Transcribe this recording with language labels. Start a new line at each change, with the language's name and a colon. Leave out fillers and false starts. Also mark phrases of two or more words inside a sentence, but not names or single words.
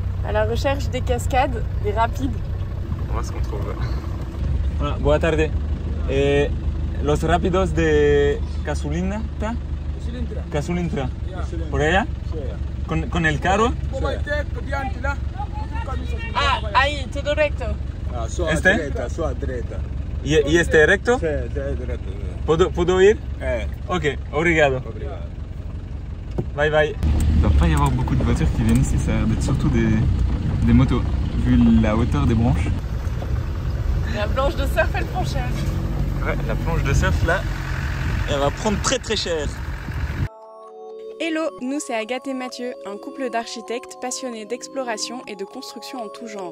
French: à la recherche des cascades, des rapides. On va se retrouver.
Portuguese: Hola, boa tarde.
Spanish: Los rápidos de Casulintra. Casulintra. ¿Por allá? ¿Con el carro? Ah, ahí, todo recto. ¿Este?
Portuguese: Sua direita.
Spanish: ¿Y este recto?
Portuguese: Sí, direto.
Spanish: ¿Puedo ir?
Portuguese: Ok, obrigado. Obrigado.
English: Bye bye.
French: Il ne doit pas y avoir beaucoup de voitures qui viennent ici, ça a l'air d'être surtout des motos, vu la hauteur des branches. La planche de surf, elle prend cher. Ouais, la planche de surf là, elle va prendre très très cher. Hello, nous c'est Agathe et Mathieu, un couple d'architectes passionnés d'exploration et de construction en tout genre.